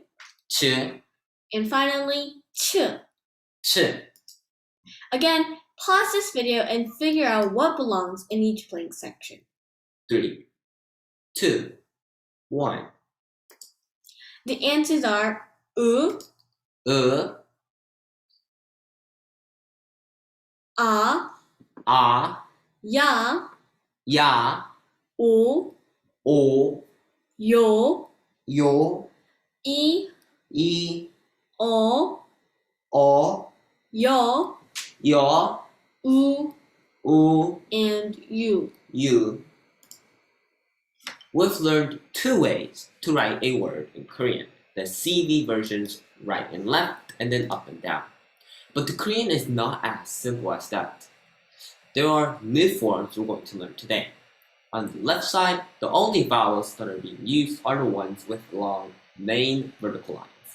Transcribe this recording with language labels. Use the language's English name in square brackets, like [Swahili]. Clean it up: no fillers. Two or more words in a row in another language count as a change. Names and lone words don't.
[English] Ch, And finally, Ch. Ch. Again, pause this video and figure out what belongs in each blank section. 3, 2, 1. The answers are U, A, A, Ya, Ya, O, O, Yo, Yo, I, I, O, O, Yo, Yo, U, U, and U. U. We've learned 2 ways to write a word in Korean. The CV versions right and left, and then up and down. But the Korean is not as simple as that. There are new forms we're going to learn today. On the left side, the only vowels that are being used are the ones with long main vertical lines.